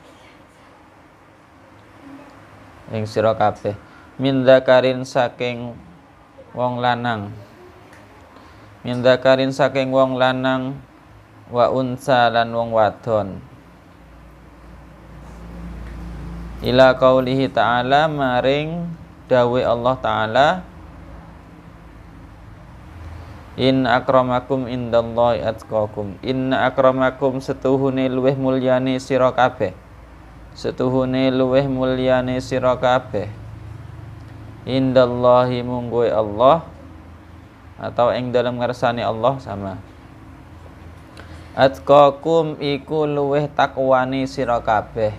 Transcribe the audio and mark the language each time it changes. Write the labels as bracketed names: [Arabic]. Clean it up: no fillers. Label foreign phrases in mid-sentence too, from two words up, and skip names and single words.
[Javanese] Ing sira kabeh [Arabic] من ذكر [Javanese] saking wong lanang. [Arabic] من ذكر [Javanese] saking wong lanang [Arabic] وأنثى [Javanese] lan wong wadon. [Arabic] إلى قوله تعالى, [Javanese] maring dawe Allah Ta'ala, [Arabic] إن أكرمكم عند الله أتقاكم. إن أكرمكم [Javanese] setuhune luweh mulyane sira kabeh. Setuhune luweh mulyane sira kabeh. Indallahi mungguhe Allah, atau ing dalam ngarsane Allah sama. Atqakum iku luweh takwane sira kabeh.